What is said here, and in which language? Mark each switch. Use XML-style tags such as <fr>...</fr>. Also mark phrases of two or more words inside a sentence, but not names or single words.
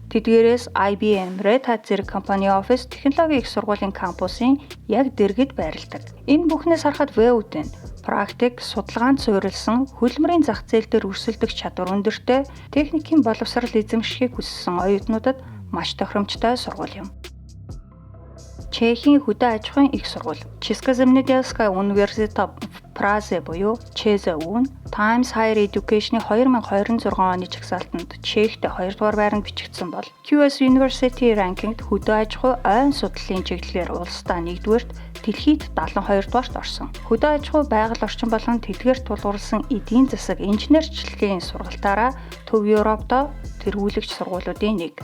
<mn>Тэдгээрээс IBM, Red Hat зэрэг компани офис технологийн их сургуулийн кампусын яг дэргэд байрладаг. Энэ бүхнээс харахад ВУТ-н практик, судалгаанд суурилсан хөлмөрийн зах зээл дээр өрсөлдөх чадвар өндөртэй техникийн боловсрал эзэмшихийг хүссэн оюутнуудад маш тохиромжтой сургууль юм. Чехийн хөдөө аж ахуйн их сургууль Česká zemědělská univerzita v Praze буюу ЧЗУ нь Times Higher Education-ийн 2026 оны жагсаалтанд Чехтэй 2 дугаар байранд бичигдсэн бол QS University Ranking-д хөдөө аж ахуй ойн судлалын чиглэлээр улсдаа 1-дүгээрт, дэлхийд 72 дугаарт орсон. Хөдөө аж ахуй байгаль орчин болон тэдгээрт тулгуурласан эдийн засаг инженерчлэгийн сургалтаараа Төв Европтой тэргүүлэгч сургуулиудын нэг.</mn>